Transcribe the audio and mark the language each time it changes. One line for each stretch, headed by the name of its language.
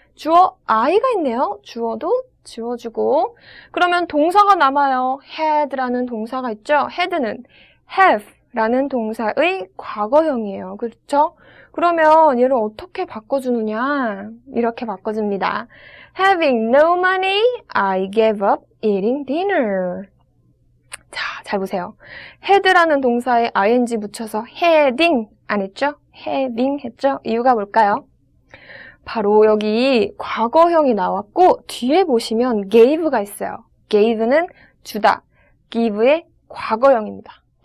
Korean: 주어 I가 있네요. 주어도 지워주고 그러면 동사가 남아요. had라는 동사가 있죠? had는 have라는 동사의 과거형이에요. 그렇죠? 그러면 얘를 어떻게 바꿔주느냐? 이렇게 바꿔줍니다.
English: Having no money, I gave up eating dinner.
Korean: 자, 잘 보세요. had라는 동사에 ing 붙여서 heading 안 했죠? heading 했죠? 이유가 뭘까요? 바로 여기 과거형이 나왔고 뒤에 보시면 gave가 있어요. gave는 주다, give의 과거형입니다.